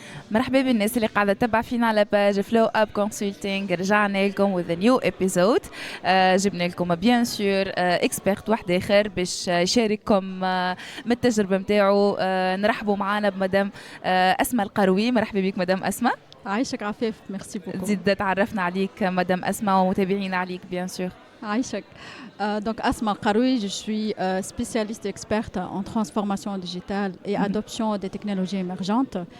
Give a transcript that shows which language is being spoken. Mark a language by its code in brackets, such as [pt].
[ar] مرحبا بالناس اللي قاعدة تتبع فينا على باج فلو اب كونسلتينغ. رجعنا لكم [en] with a new episode. [ar] جبنا لكم [fr] بيان سور اكسبيرت [ar] واحد اخر باش يشارككم من التجربة نتاعو. نرحبوا معنا بمدام اسماء القروي. مرحبا بك مدام اسماء. عايشك عفاف، [fr] ميرسي بوكو. [ar] زيد تعرفنا عليك مدام اسماء ومتابعينا عليك [fr] بيان سور. [ar] عايشك. [fr] Donc Asma Karoui, je suis spécialiste experte en transformation digitale et adoption des technologies émergentes.